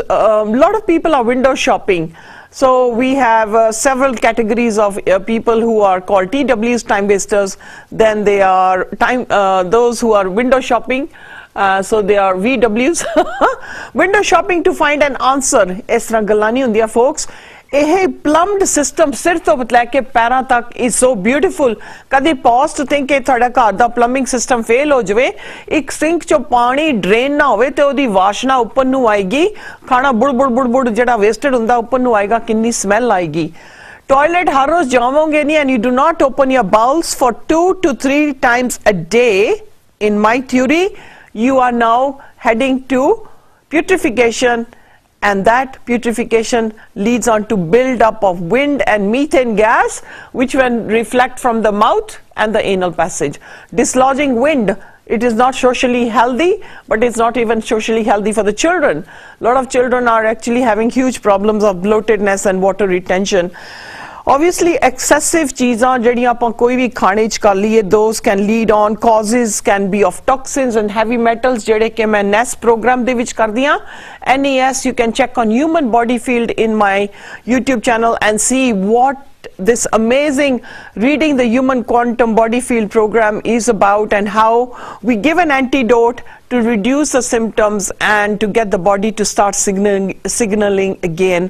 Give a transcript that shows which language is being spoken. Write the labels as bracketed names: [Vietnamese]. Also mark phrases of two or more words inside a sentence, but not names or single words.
[English] A lot of people are window shopping. So we have several categories of people who are called TWs, time wasters. Then they are those who are window shopping. So they are VWs. Window shopping to find an answer. [Hindi] Is tarah [Punjabi] ਗੱਲਾਂ ਨਹੀਂ ਹੁੰਦੀਆਂ folks. ਇਹ [English] plumbed system [Punjabi] ਸਿਰ ਤੋਂ ਲੈ ਕੇ ਪੈਰਾਂ ਤੱਕ [English] is so beautiful. [Punjabi] ਕਦੀ [English] pause to think [Punjabi] ਕਿ ਤੁਹਾਡਾ ਘਰ ਦਾ [English] plumbing system fail [Punjabi] ਹੋ ਜਾਵੇ ਇੱਕ ਸਿੰਕ ਚੋਂ ਪਾਣੀ ਡਰੇਨ ਨਾ ਹੋਵੇ ਤੇ ਉਹਦੀ ਵਾਸ਼ਨਾ ਉੱਪਰ ਨੂੰ ਆਏਗੀ ਖਾਣਾ ਬੁੜ ਜਿਹੜਾ ਵੇਸਟਡ ਹੁੰਦਾ ਉੱਪਰ ਨੂੰ ਆਏਗਾ ਕਿੰਨੀ ਸਮੈਲ ਆਏਗੀ ਟਾਇਲਟ ਹਰ ਰੋਜ਼ ਜਾਵੋਗੇ ਨਹੀਂ [English] and you do not open your bowels for 2 to 3 times a day in my theory you are now heading to putrefaction and that putrefaction leads on to build up of wind and methane gas which when reflect from the mouth and the anal passage dislodging wind it is not socially healthy but it's not even socially healthy for the children a lot of children are actually having huge problems of bloatedness and water retention obviously excessive [Punjabi] ਚੀਜ਼ਾਂ ਜਿਹੜੀਆਂ ਆਪਾਂ ਕੋਈ ਵੀ ਖਾਣੇ ਚ ਕਰ ਲਈਏ [English] those can lead on causes can be of toxins and heavy metals [Punjabi] ਜਿਹੜੇ ਕਿ ਮੈਂ NES program ਦੇ ਵਿੱਚ ਕਰਦੀ ਹਾਂ [English] NES you can check on human body field in my YouTube channel and see what this amazing reading the human quantum body field program is about and how we give an antidote to reduce the symptoms and to get the body to start signaling again.